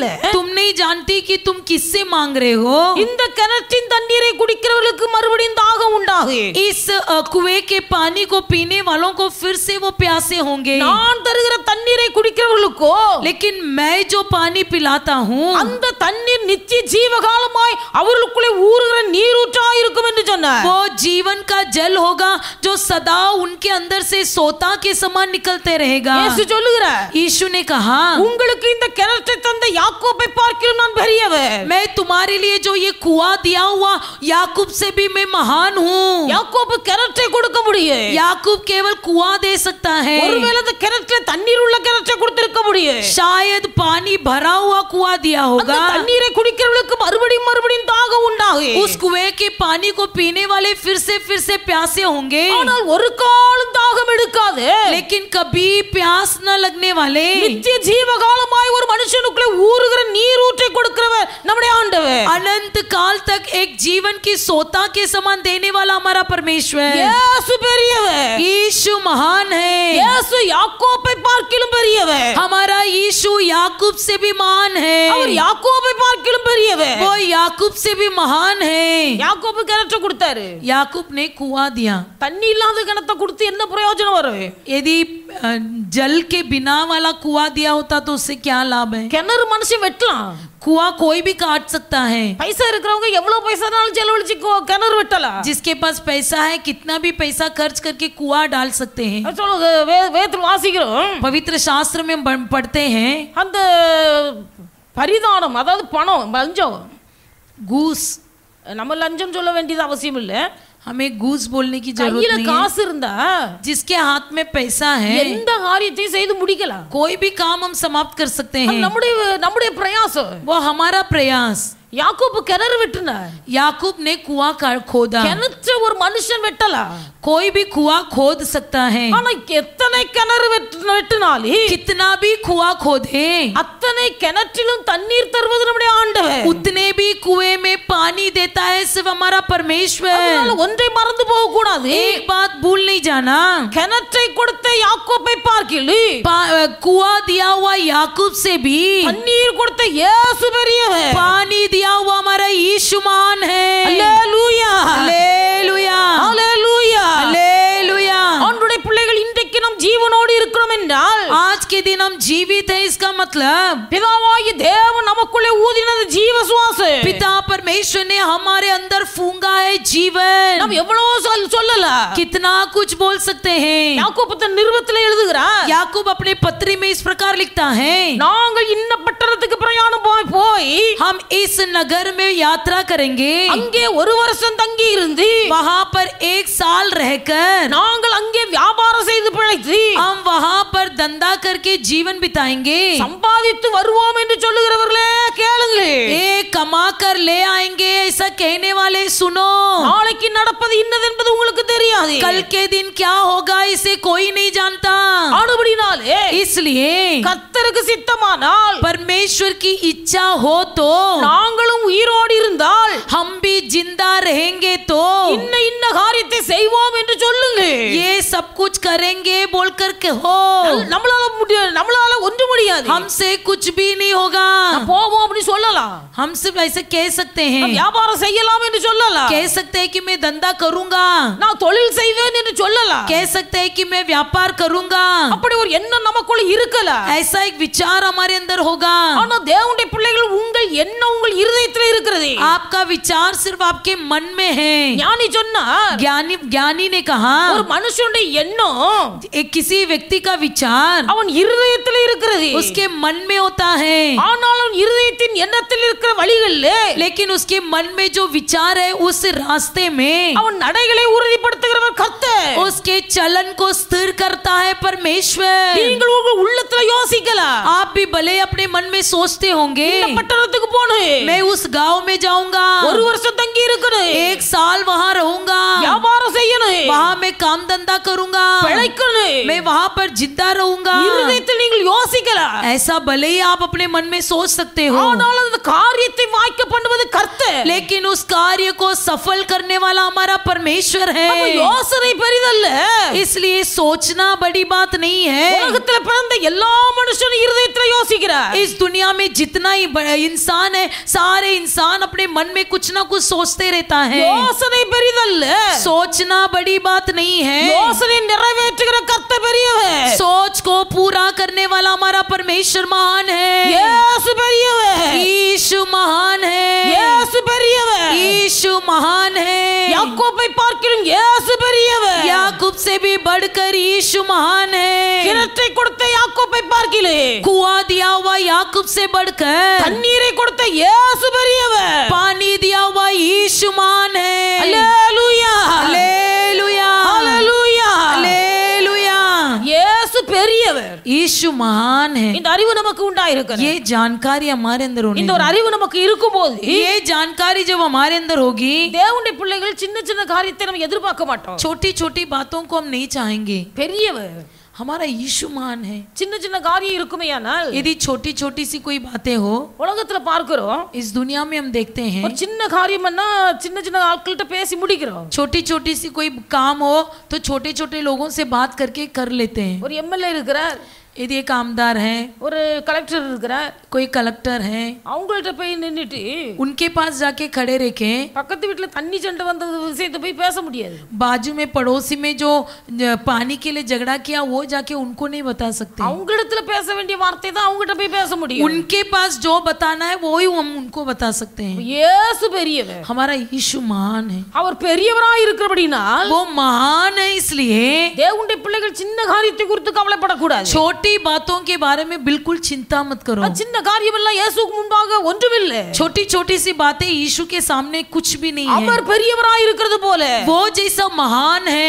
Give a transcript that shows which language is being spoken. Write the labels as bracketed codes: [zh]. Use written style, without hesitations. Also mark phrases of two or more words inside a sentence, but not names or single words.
[hi] तुम नहीं जानती कि तुम किससे मांग रहे हो. [ta] இந்த கிணற்றின் தண்ணீரை குடிக்கிறவர்களுக்கு மறுபடியும் தாகம் உண்டாகும். [hi] इस कुएं के पानी को पीने वालों को फिर से वो प्यासे होंगे. [ta] நான் தருகிற தண்ணீரை குடிக்கிறவர்களுக்கோ, [hi] लेकिन मैं जो पानी पिलाता हूँ, [ta] அந்த தண்ணீர் நித்திய ஜீவகாலமாய் அவர்களுக்குள்ளே ஊறுகிற நீரூற்றாய் இருக்கும் என்று சொன்னார். [hi] वो जीवन का जल होगा जो सदा उनके अंदर से सोता के समान निकलते रहेगा. [ta] இயேசு சொல்லுகிறார், [hi] यीशु ने कहा, [ta] உங்களுக்கு இந்த கிணற்றை தந்த யாக்கோபை பார்க்கிலும் நான் பெரியவர். [hi] मैं तुम्हारे लिए जो ये कुआं दिया हुआ याकूब से भी मैं महान हूँ. [ta] யாக்கோபு கிணற்றை கொடுக்க முடியும். [hi] याकूब केवल कुआं दे सकता है. [ta] ஒருவேளை அந்த கிணற்றில் தண்ணீர் உள்ள கிணற்றை கொடுத்திருக்க முடியும். [hi] शायद पानी भरा हुआ कुआं दिया [ta] அந்த [hi] होगा. [ta] தண்ணீரை குடிக்கிறவர்களுக்கு மறுபடியும் தாகம் உண்டாகும். [hi] उस कुएं के पानी को पीने वाले फिर से प्यासे होंगे. [ta] ஆனால் ஒரு காலம் தாகம் எடுக்காது. [hi] लेकिन कभी प्यास न लगने वाले, [ta] நித்திய ஜீவகாலமாய் ஒரு மனுஷனுக்குள்ளே ஊறுகிற நீரூற்றை கொடுக்கிறவர் நம்முடைய ஆண்டவர். [hi] अनंत काल तक एक जीवन की सोता के समान देने वाला हमारा परमेश्वर. [ta] இயேசு பெரியவர். [hi] यीशु महान है. [ta] இயேசு யாக்கோபை பார்க்கிலும் பெரியவர். [hi] हमारा यीशु याकूब से भी महान है. [ta] அவர் யாக்கோபை பார்க்கிலும் பெரியவர். [hi] वो याकूब से भी महान है. [ta] யாக்கோபு கிணற்றை கொடுத்தாரு. [hi] याकूब ने कुआं दिया. [ta] தண்ணி இல்லாத கிணத்தை கொடுத்து என்ன பிரயோஜனம் வரும்? [hi] यदि जल के बिना वाला कुआं दिया होता तो उससे क्या लाभ है? [ta] கிணறு மனுஷன் வெட்டலாம். [hi] कुआं कोई भी काट सकता है. [ta] பைசா இருக்கிறவங்க எவ்வளவு பைசானாலும் செலவழிச்சு கிணறு வெட்டலாம். [hi] जिसके पास पैसा है कितना भी पैसा खर्च करके कुआं डाल सकते हैं. [ta] சொல்லுங்க, வேதத்தில் வாசிக்கிறோம், [hi] पवित्र शास्त्र में पढ़ते हैं, [ta] அந்த பரிதானம் அதாவது பணம் லஞ்சம், [hi] घूस. [ta] நம்ம லஞ்சம் சொல்ல வேண்டியது அவசியம் இல்ல. [hi] हमें घूस बोलने की जरूरत [ta] கையில [hi] नहीं है. [ta] காசு இருந்தா [hi] जिसके हाथ में पैसा है [ta] எந்த காரியத்தையும் செய்து முடிக்கலாம். [hi] कोई भी काम हम समाप्त कर सकते [ta] அது [hi] हैं. [ta] நம்முடைய பிரயாசம். [hi] वो हमारा प्रयास. [ta] யாக்கோபு கிணறு வெட்டினார். [hi] याकूब ने कुआं खोदा. [ta] கிணற்ற ஒரு மனுஷன் வெட்டலாம். [hi] कोई भी कुआं खोद सकता है. [ta] ஆனா எத்தனை கிணறு வெட்டினாலும் [hi] कितना भी कुआं खोदे, [ta] அத்தனை கிணற்றிலும் தண்ணீர் தருவது நம்முடைய ஆண்டவர். [hi] उतने भी कुएं में पानी देता है सिर्फ हमारा परमेश्वर. [ta] அதனால ஒன்றை மறந்து போக கூடாது. [hi] एक बात भूल नहीं जाना, [ta] கிணற்றை கொடுத்த யாக்கோபை பார்க்கிலும் [hi] कुआं दिया हुआ याकूब से भी [ta] தண்ணீர் கொடுத்த இயேசு பெரியவர். [hi] पानी दिया हुआ हमारा यीशु महान है. [ta] அல்லேலூயா, [hi] हालेलुया, [ta] அல்லேலூயா, [hi] हालेलुया. [ta] ஆண்டவருடைய பிள்ளைகள் இன்றைக்கு நாம் ஜீவனோடு இருக்கிறோம் என்றால் [hi] आज के दिन हम जीवित हैं, इसका मतलब [ta] பிதாவாகிய தேவன் நமக்குள்ளே ஊதினது ஜீவ சுவாசம். [hi] पिता परमेश्वर ने हमारे अंदर फूंका है जीवन. [ta] நாம் எவ்வளவோ சொல்லல. [hi] कितना कुछ बोल सकते हैं. [ta] யாக்கோபு தன் நிருபத்தில் எழுதுகிறார், [hi] याकूब अपने पत्री में इस प्रकार लिखता है, [ta] நாங்கள் இன்ன பட்டணத்துக்கு பிரயாணம் போய் [hi] हम इस नगर में यात्रा करेंगे, [ta] அங்கே ஒரு வருஷம் தங்கி இருந்து [hi] वहाँ पर 1 साल रहकर [ta] நாங்கள் அங்கே வியாபாரம் செய்து பிழைத்து [hi] हम वहाँ पर धंधा करके जीवन बिताएंगे. [ta] சம்பாதித்து வருவோம் என்று சொல்லுகிறவர்களே கேளுங்கள். [hi] कमा कर ले आएंगे ऐसा कहने वाले सुनो. [ta] நாளைக்கு நடப்பது இன்னது என்பது உங்களுக்கு தெரியாது. [hi] कल के दिन क्या होगा इसे कोई नहीं जानता. [ta] ஆனபடினாலே [hi] इसलिए [ta] கர்த்தருக்கு சித்தமானால் [hi] परमेश्वर की इच्छा हो तो [ta] நாங்களும் உயிரோடு இருந்தால் [hi] हम भी जिंदा रहेंगे तो [ta] இன்ன காரியத்தை செய்வோம் என்று சொல்லுங்க. [hi] ये सब कुछ करेंगे बोलकर कहो. [ta] நம்மளால ஒன்று முடியாது. [hi] हमसे कुछ भी नहीं होगा. हम सिर्फ ऐसे कह सकते हैं, [ta] வியாபாரம் செய்யலாம் என்று சொல்லலாம், [hi] कह सकते हैं कि मैं धंधा करूंगा, [ta] நான் தொழில் செய்வேன் என்று சொல்லலாம், [hi] कह सकते हैं कि मैं व्यापार करूंगा। [ta] அப்படி ஒரு எண்ணம் நமக்குள்ள இருக்கலாம், [hi] ऐसा एक विचार हमारे अंदर होगा। [ta] ஆனா தேவனுடைய பிள்ளைகள் உங்கள் எண்ணம் உங்கள் இருதயத்தில் இருக்கிறது। [hi] आपका विचार सिर्फ आपके मन में है। [ta] ஞானி சொன்னார், [hi] ज्ञानी ने कहा [ta] ஒரு மனுஷனுடைய எண்ணம் [hi] एक किसी व्यक्ति का विचार [ta] அவன் இருதயத்தில் இருக்கிறது, [hi] उसके मन में होता है, [ta] ஆனால் அவன் இருதயத்தின் எண்ணத்தில் இருக்கிற வழிகளில் [hi] लेकिन उसके मन में जो विचार है उस रास्ते में [ta] அவன் நடைகளை உறுதிப்படுத்துகிறவர் கர்த்தர், [hi] उसके चलन को स्थिर करता है परमेश्वर। [ta] நீங்கள் உங்கள் உள்ளத்துல யோசிக்கலாம், [hi] आप भी भले अपने मन में सोचते होंगे [ta] இந்த பட்டணத்துக்கு போணும், [hi] मैं उस गांव में जाऊंगा, [ta] ஒரு வருஷம் தங்கி இருக்கணும், [hi] 1 साल वहां रहूंगा, [ta] வியாபாரம் செய்யணும், [hi] वहां मैं काम धंधा करूंगा, [ta] பிழைக்கணும், [hi] मैं वहां पर जिंदा रहूंगा। [ta] இருதயத்தில் நீங்கள் யோசிக்கலாம், [hi] ऐसा भले ही आप अपने मन में सोच सकते हो, [ta] ஆனால் அந்த காரியத்தை வாய்க்க பண்ணுவது கர்த்தர், [hi] लेकिन उस कार्य को सफल करने वाला हमारा परमेश्वर है। [ta] அப்ப யோசனை பெரிதல்ல, [hi] इसलिए सोचना बड़ी बात नहीं है। [ta] உலகத்துல பிறந்த எல்லா மனுஷனும் இருதயத்துல யோசிக்கிறார், [hi] इस दुनिया में जितना ही इंसान है, सारे इंसान अपने मन में कुछ ना कुछ सोचते रहता है। [ta] யோசனை பெரிதல்ல, [hi] सोचना बड़ी बात नहीं है, [ta] யோசனை நிறைவேற்றுகிற கர்த்தர் பெரியவர், [hi] सोच को पूरा करने वाला हमारा परमेश्वर महान है। [ta] இயேசு பெரியவர், [hi] यीशु महान है, [ta] இயேசு பெரியவர், [hi] यीशु महान है। [ta] யாக்கோபை பார்க்கிலும் இயேசு பெரியவர், [hi] याकूब से भी बढ़कर यीशु महान है। [ta] கிணற்றை கொடுத்த யாக்கோபை பார்க்கிலும் [hi] कुआं दिया हुआ याकूब से बढ़कर [ta] தண்ணீரை கொடுத்த இயேசு பெரியவர், [hi] पानी दिया हुआ यीशु महान है। [ta] அல்லேலூயா, [hi] हालेलुया, [ta] அல்லேலூயா, [hi] हालेलुया। [ta] இயேசு பெரியவர், [hi] यीशु महान है। [ta] இந்த அறிவு நமக்கு உண்டாயிருக்கிறது, [hi] ये जानकारी हमारे अंदर होनी [ta] இந்த ஒரு அறிவு நமக்கு இருக்கும்போது [hi] चाहिए। ये जानकारी जब हमारे अंदर होगी, [ta] தேவனுடைய பிள்ளைகள் சின்ன சின்ன காரியத்தை நம்ம எதிர்பார்க்க மாட்டோம், [hi] छोटी छोटी बातों को हम नहीं चाहेंगे। [ta] பெரியவர் [hi] हमारा यीशु महान है। [ta] சின்ன சின்ன காரியம் இருக்குமேயானால் [hi] यदि छोटी छोटी सी कोई बातें हो, [ta] உலகத்துல பார்க்கிறோம், [hi] इस दुनिया में हम देखते हैं [ta] ஒரு சின்ன காரியம்னா சின்ன சின்ன ஆட்கள்கிட்ட பேசி முடிக்கிறோம், [hi] छोटी छोटी सी कोई काम हो तो छोटे छोटे लोगों से बात करके कर लेते हैं। [ta] ஒரு எம்எல்ஏ இருக்கிறார், [hi] यदि एक आमदार है, [ta] ஒரு கலெக்டர் இருக்கிறார், [hi] कोई कलेक्टर है, [ta] அவங்கள்ட்ட போய் நின்னுட்டு [hi] उनके पास जाके खड़े रखे, [ta] பக்கத்து வீட்டுல தண்ணி சண்டை வந்த விஷயத்தை போய் பேச முடியாது, [hi] बाजू में पड़ोसी में जो पानी के लिए झगड़ा किया वो जाके उनको नहीं बता सकते। [ta] அவங்களிடத்துல பேச வேண்டிய வார்த்தை தான் அவங்ககிட்ட போய் பேச முடியும், [hi] उनके पास जो बताना है वो ही हम उनको बता सकते हैं। [ta] இயேசு பெரியவர், [hi] हमारा यीशु महान है, [ta] அவர் பெரியவராய் இருக்கிறபடினால் [hi] वो महान है, इसलिए [ta] தேவனுடைய பிள்ளைகள் சின்ன காரியத்தை குறித்து கவலைப்படக்கூடாது, [hi] छोटी बातों के बारे में बिल्कुल चिंता मत करो। [ta] சின்ன காரியம் எல்லாம் இயேசுவுக்கு முன்பாக ஒன்றுமில்லை, [hi] छोटी छोटी सी बातें यीशु के सामने कुछ भी नहीं है। [ta] அவர் பெரியவராய் இருக்கிறது போல [hi] वो जैसा महान है,